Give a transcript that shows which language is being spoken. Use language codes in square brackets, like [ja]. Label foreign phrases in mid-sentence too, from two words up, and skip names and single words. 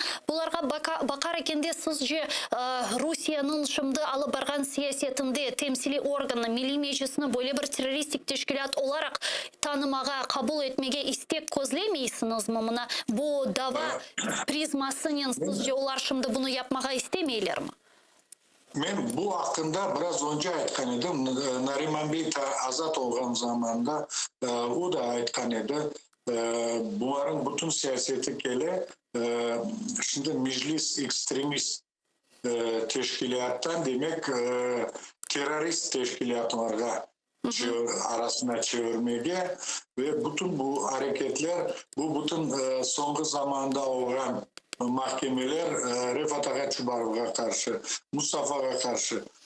[crh] Bularga bakar ekende sizce Rusya'nın şimdi alıp bargan siyasetinde temsili organı, Milli Meclisi'ni böyle bir teröristik teşkilat olarak tanımağa, kabul etmeye istek közlemeysiniz mi buna? Bu dava prizması sizce onlar şimdi bunu yapmaya istemeyler mi? Ben bu hakkında biraz önce aytkan edim. Nariman Bey azat olgan zamanda o da aytkan edi. Bunların bütün siyaseti kele şimdi meclis ekstremist teşkilattan demek terörist teşkilatlarga arasına çevirmeye ve bütün bu hareketler bu bütün son zamanda olan mahkemeler Refat Ağa Çubarov'a karşı, Mustafa'ya karşı,